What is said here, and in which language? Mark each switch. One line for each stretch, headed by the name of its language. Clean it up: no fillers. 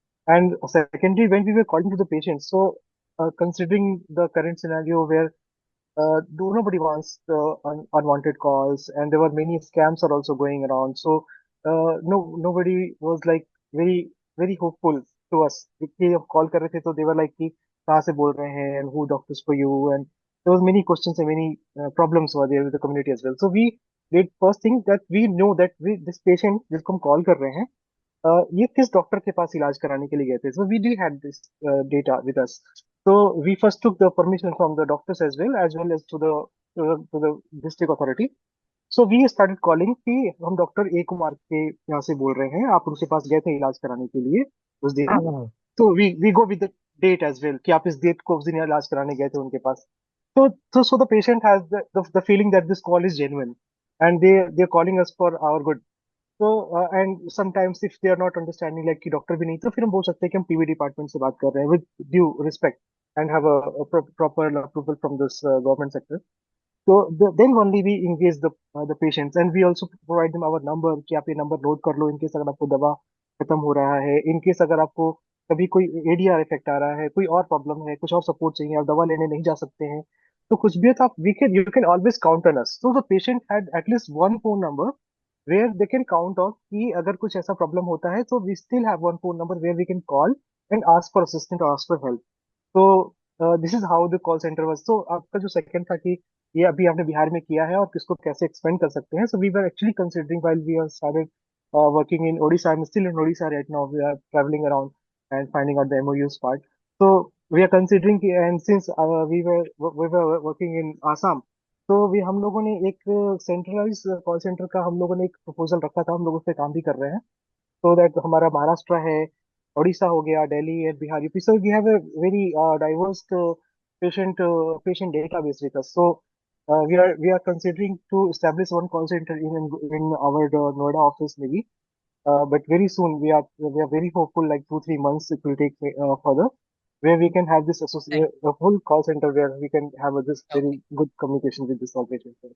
English: And secondly, when we were calling to the patients, so considering the current scenario where nobody wants unwanted calls, and there were many scams are also going around. So nobody was like very hopeful to us.
Hindi: कि जब call कर रहे थे तो
English: they were like
Hindi: कि कहाँ से बोल रहे हैं
English: and who doctors for you, and there was many questions and many problems were there with the community as well. So we did first thing that we know that this patient
Hindi: जिसको हम call कर रहे हैं ये किस doctor के पास इलाज कराने के लिए गए थे.
English: So we did had this data with us. So we first took the permission from the doctors as well as to the district authority. So we started calling
Hindi: कि हम डॉक्टर ए कुमार के यहाँ से बोल रहे हैं, आप उनके पास गए थे इलाज कराने के लिए उस दिन. तो
English: we go with the date as well
Hindi: कि आप इस डेट को उस दिन इलाज कराने गए थे उनके पास.
English: So the patient has the feeling that this call is genuine and they're calling us for our good. So and sometimes if they are not understanding like
Hindi: कि डॉक्टर भी नहीं, तो फिर हम बोल सकते हैं कि हम टीवी डिपार्टमेंट से बात कर रहे हैं
English: with due respect and have a proper approval from this government sector. So then only we engage the patients and we also provide them our number
Hindi: कि आप ये नंबर नोट कर लो
English: in case
Hindi: अगर आपको दवा खत्म हो रहा है, in case अगर आपको कभी कोई ADR इफेक्ट आ रहा है, कोई और प्रॉब्लम है, कुछ और सपोर्ट चाहिए, आप दवा लेने नहीं जा सकते हैं, तो कुछ भी है तो आप
English: you can always count on us. So the patient had at least one phone number where they can count on
Hindi: कि अगर कुछ ऐसा प्रॉब्लम होता है तो
English: we still have one phone number where we can call and ask for assistance or ask for help. So this is how the call center was.
Hindi: So आपका जो second था कि ये अभी आपने बिहार में किया है और किसको कैसे एक्सपेंड कर सकते हैं.
English: So we were actually considering while we have started working in Odisha. I'm still in Odisha right now. We are traveling around and finding out the MOUs part. So we are considering and since we were working in Assam,
Hindi: तो भी हम लोगों ने एक centralise call centre का हम लोगों ने एक प्रपोजल रखा था, हम लोग उस पर काम भी कर रहे हैं. सो दैट हमारा महाराष्ट्र है, उड़ीसा हो गया, Delhi and Bihar UP.
English: So we have a very diverse patient database with us. So we are considering to establish one call center in our Noida office maybe. But very soon we are very hopeful, like 2-3 months it will take further, where we can have this a full call center where we can have this very good communication with this operation.